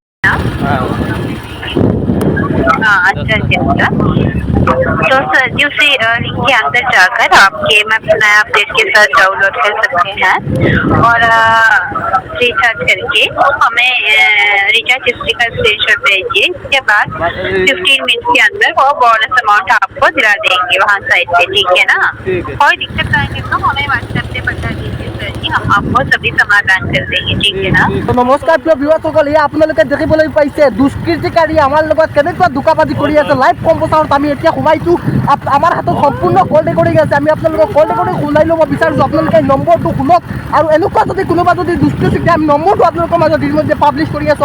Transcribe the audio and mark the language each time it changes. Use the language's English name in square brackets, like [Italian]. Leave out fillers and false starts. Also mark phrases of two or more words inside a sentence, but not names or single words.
[Hindi] अच्छा अच्छा तो सर जी उसी लिंक के अंदर जाकर आपके मैप नया अपडेट के साथ डाउनलोड कर सकते हैं और रिचार्ज करके हमें [English] recharge history [Hindi] का स्क्रीनशॉट भेजिए। इसके बाद 15 मिनट के अंदर वो [English] bonus amount [Hindi] आपको दिला देंगे वहाँ साइड पे। ठीक है ना? कोई दिक्कत आएंगे तो हमें व्हाट्सएप पे बता दीजिए सर जी, हम आपको सभी समाधान कर देंगे। ठीक है ना? [Assamese] তো নমস্কাৰ প্ৰিয় ভিউৱাৰসকল, এয়া আপোনালোকে দেখিবলৈ পাইছে দুষ্কৃতিকাৰী আমাৰ লগত কেনেকুৱা ধোকাবাজি কৰি আছে। [English] live composer [Assamese] আমি এতিয়া সোমাইছোঁ। আমাৰ হাতত সম্পূৰ্ণ [English] call recording [Assamese] আছে। আমি আপোনালোকক [English] call recording [Assamese] শুনাই ল'ব বিচাৰিছোঁ। আপোনালোকে নম্বৰটো শুনক আৰু এনেকুৱা যদি কোনোবা যদি দুষ্কৃতিকে আমি নম্বৰটো আপোনালোকৰ মাজত ইতিমধ্যে পাব্লিছ কৰি আছোঁ।